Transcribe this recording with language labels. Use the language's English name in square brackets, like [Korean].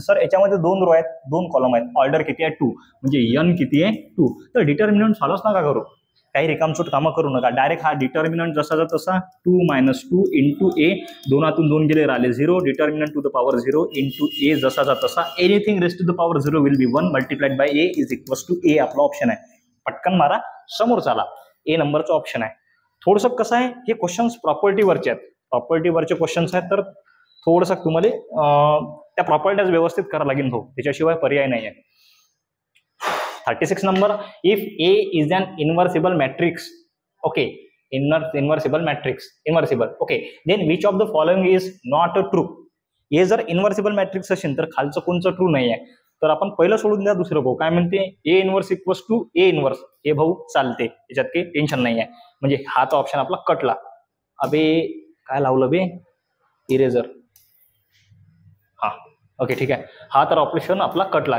[Marathi] Sir याच्यामध्ये 2 row आहेत, 2 column आहेत, ऑर्डर किती आहे 2, म्हणजे n किती आहे 2. तर डिटर्मिनंट सॉल्व्ह नका करू, काही रिकामचोट कामं करू नका. डायरेक्ट हा डिटर्मिनंट जसाचा तसा 2 मायनस 2 इंटू ए, दोनातून 2 गेले राहिले 0. Determinant to the power 0 into ए जसाचा तसा. [English] Anything rest to the power 0 will be 1 multiplied by A is equals to A. [Marathi] आपला ऑप्शन आहे. पटकन मारा, समोर चाला. ए नंबरचा ऑप्शन आहे. थोडंसं कसं आहे, हे क्वेश्चन्स प्रॉपर्टीवरचे आहेत, प्रॉपर्टीवरचे क्वेश्चन्स आहेत, तर थोडंसं तुम्हाला त्या प्रॉपर्टीज व्यवस्थित करावं लागेल भाऊ, त्याच्याशिवाय पर्याय नाही आहे. [English] 36 number, if A is an inversible matrix, okay, inversible matrix, inversible, okay, then which of the following is not true? [Marathi] हे जर इन्व्हर्सिबल मॅट्रिक्स असेल तर खालचं कोणचं ट्रू नाही आहे. तर आपण पहिलं सोडून द्या, दुसरं भाऊ काय म्हणते, ए inverse equals to A inverse. हे भाऊ चालते, त्याच्यात काही टेन्शन नाही आहे. म्हणजे हाचा ऑप्शन आपला कटला. अबे काय लावलं बे, इरेजर. हा ओके ठीक आहे, हा तर ऑपरेशन आपला कटला.